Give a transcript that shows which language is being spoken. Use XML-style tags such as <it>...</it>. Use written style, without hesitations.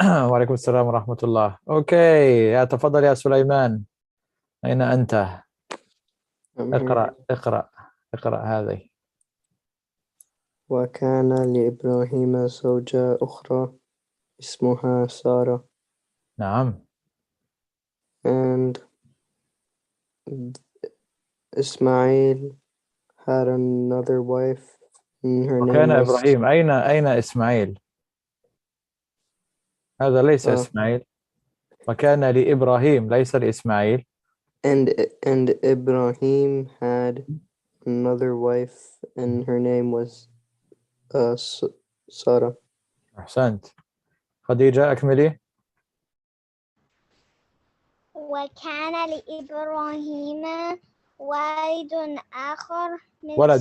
<ar>وعليكم السلام ورحمة الله. Okay, تفضل يا سليمان. أين أنت؟ اقرأ هذه. وكان لإبراهيم زوجة أخرى اسمها سارة. نعم.</ar> <en>And Ismail had another wife and her</en> <ar>وكان</ar> <en>name was</en> <ar>إبراهيم. أين إسماعيل؟ هذا ليس إسماعيل. وكان لإبراهيم ليس لإسماعيل.</ar> <en>and Ibrahim had another wife and her name was Sarah.</en> <ar>أحسنت. خديجة أكملي. وكان لإبراهيم والد آخر من</ar>